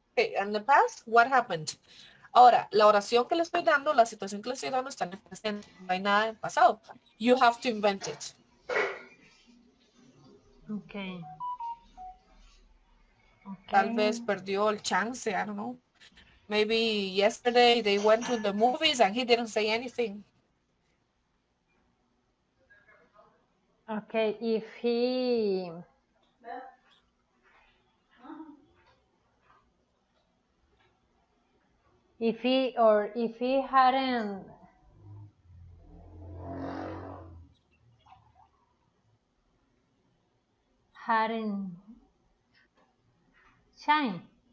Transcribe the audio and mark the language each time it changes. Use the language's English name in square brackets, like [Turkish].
[English] okay, in the past, what happened? [Spanish] Ahora, la oración que le estoy dando, la situación que le estoy dando está en el presente, no hay nada en pasado. [English] You have to invent it. Okay. [Spanish] Tal [English] Okay. [Spanish] vez perdió el chance, [English] I don't know. Maybe yesterday they went to the movies and he didn't say anything. Okay. If he hadn't shine,